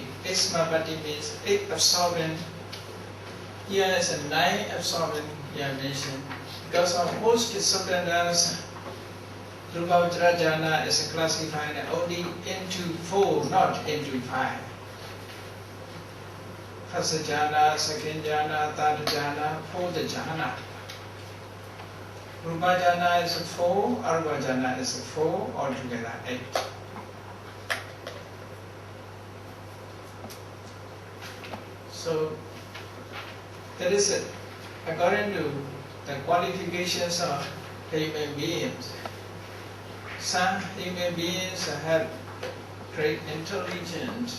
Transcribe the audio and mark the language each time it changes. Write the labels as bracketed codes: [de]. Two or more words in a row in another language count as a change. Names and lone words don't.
[en] Samapatti means 8 absorbing. Here is a 9 absorbing mentioned. Because of most disciplines, Rupavacharachana is classified only into 4, not into 5. First jhana, second jhana, third jhana, fourth jhana. [pi] Rupa jhana [en] is 4, [pi] Arupa jhana [en] is 4, altogether 8. So that is it. According to the qualifications of human beings, some human beings have great intelligence.